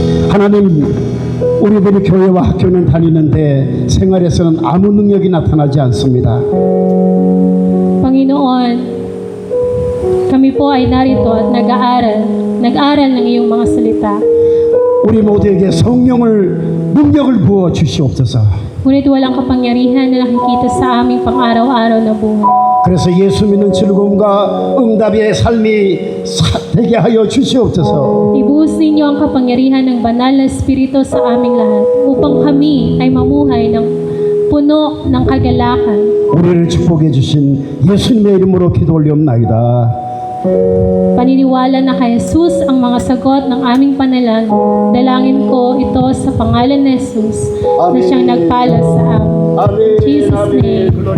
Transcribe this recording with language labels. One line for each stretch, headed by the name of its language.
Korean: 하나님 우리들이 교회와 학교는 다니는데 생활에서는 아무 능력이 나타나지 않습니다.
Filipino: Panginoon, Kami po ay narito at nag-aaral ng iyong mga salita.
Korean: 우리 모두에게 능력을 부어 주시옵소서.
Filipino: Ngunit walang kapangyarihan na nakikita sa aming pang-araw-araw na buhay.
Korean: 그래서 예수 믿는 즐거움과 응답의 삶이 되게 하여 주시옵소서.
Filipino: Ibuhos ninyo ang kapangyarihan ng banal na Espiritu sa aming lahat upang kami ay mamuhay ng puno ng kagalakan.
Korean: 우리를 축복해 주신 예수님의 이름으로 기도 올리옵나이다.
Filipino: Paniniwala na kay Jesus ang mga sagot ng aming panalangin. Dalangin ko ito sa pangalan ni Jesus na siyang nagpala sa amin.
English: In Jesus' name.